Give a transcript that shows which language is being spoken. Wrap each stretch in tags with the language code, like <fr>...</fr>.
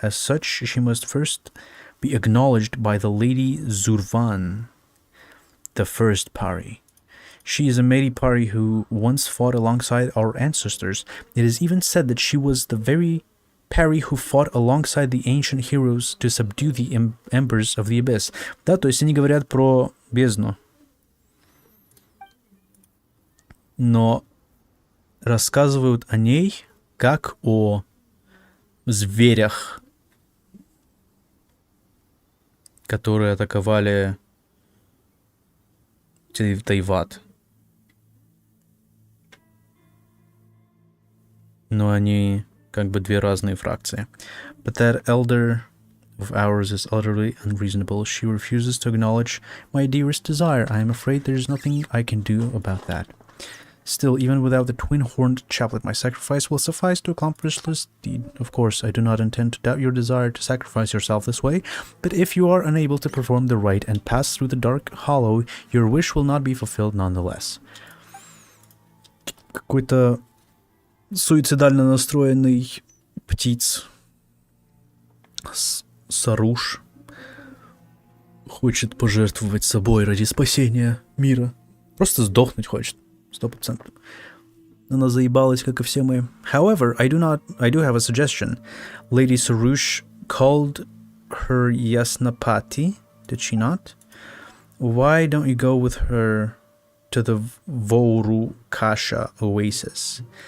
<en>As such, she must first be acknowledged by the Lady Zurvan, the first Pari. She is a mighty Pari who once fought alongside our ancestors. It is even said that she was the very Pari who fought alongside the ancient heroes to subdue the embers of the abyss.</en> <ru>Да, то есть они говорят про бездну. Но рассказывают о ней как о зверях, которые атаковали Тайват. Но они как бы две разные фракции.</ru> <en>But that elder of ours is utterly unreasonable. She refuses to acknowledge my dearest desire. I am afraid there is nothing I can do about that. Still, even without the twin-horned chaplet, my sacrifice will suffice to accomplish this deed. Of course, I do not intend to doubt your desire to sacrifice yourself this way, but if you are unable to perform the rite and pass through the dark hollow, your wish will not be fulfilled nonetheless.</en> <ru>Какой-то суицидально настроенный птиц. Саруш хочет пожертвовать собой ради спасения мира. Просто сдохнуть хочет. 100%. Она заебалась, как и все мы.</ru> <en>However, I do have a suggestion. Lady Sarush called her Yasnapati, did she not? Why don't you go with her to the Voru Kasha oasis?</en>